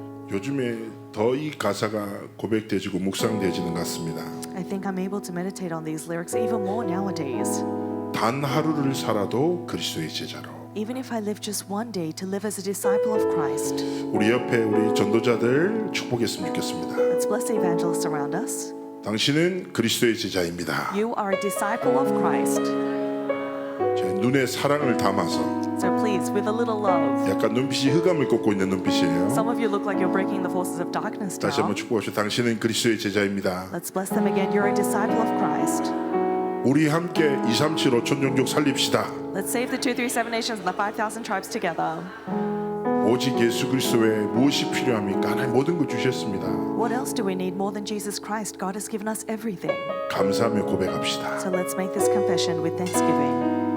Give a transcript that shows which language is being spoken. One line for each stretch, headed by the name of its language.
Korean: 요즘에 더 이 가사가 고백되지고 묵상되지는 것 같습니다.
English: I think I'm able to meditate on these lyrics even more nowadays.
Korean: 단 하루를 살아도 그리스도의 제자로.
English: Even if I live just one day to live as a disciple of Christ.
Korean: 우리 옆에 우리 전도자들 축복했으면 좋겠습니다.
English: Let's bless the evangelists around us.
Korean: 당신은 그리스도의 제자입니다.
English: You are a disciple of Christ.
Korean: 제 눈에 사랑을 담아서
English: So please, with a little love.
Korean: 약간 눈빛이 흑암을 꺾고 있는 눈빛이에요.
English: Some of you look like you're breaking the forces of darkness
Korean: 다시
English: now.
Korean: 한번 축복합시다. 당신은 그리스도의 제자입니다.
English: Let's bless them again. You're a disciple of Christ.
Korean: 우리 함께 237 5천 종족 살립시다.
English: Let's save the 237 nations and the 5,000 tribes together.
Korean: 오직 예수 그리스도 외에 무엇이 필요합니까? 하나님 모든 걸 주셨습니다.
English: What else do we need more than Jesus Christ? God has given us everything.
Korean: 감사하며 고백합시다.
English: So let's make this confession with thanksgiving.